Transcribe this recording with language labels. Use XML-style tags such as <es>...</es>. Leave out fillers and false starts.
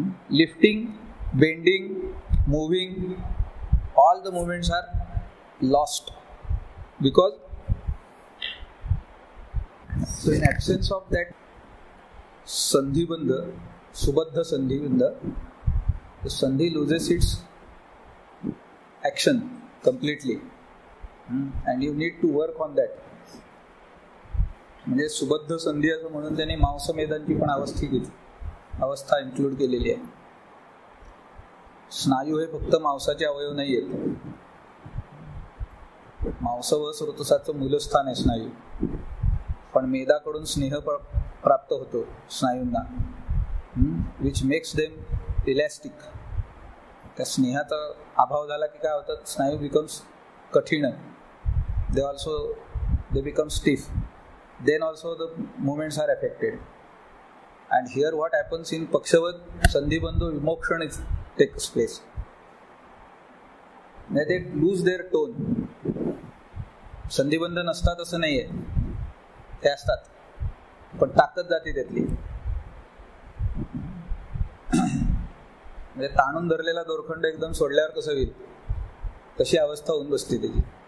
<en>Lifting, bending, moving, all the movements are lost, because so in absence of that sandhibandha, subadha sandhibandha, the sandhi loses its action completely, and you need to work on that.</en> <mr>म्हणजे सुबद्ध संधी असं म्हणून त्यांनी मांसमेदांची पण अवस्था include केलेली आहे. स्नायू हे फक्त मांसाचे अवयव नाही आहेत. मांस व स्रोतसाचं मूलस्थान आहे स्नायू, पण मेदाकडून स्नेह प्राप्त होतो स्नायूंना,</mr> <en>Which makes them elastic.</en> <mr>त्या स्नेहाचा अभाव झाला की काय होतं,</mr> <en>स्नायू बिकम्स कठीण, they become stiff, then also the movements are affected. And here what happens in Pakshavad, Sandhibandhu Vimokshan takes place. They lose their tone.</en> <mr>संधिबंध नसतात असं नाहीये, ते असतात, पण ताकद जाते त्यातली. म्हणजे ताणून धरलेला दोरखंड एकदम सोडल्यावर कसं होईल, तशी अवस्था होऊन बसते त्याची.</mr>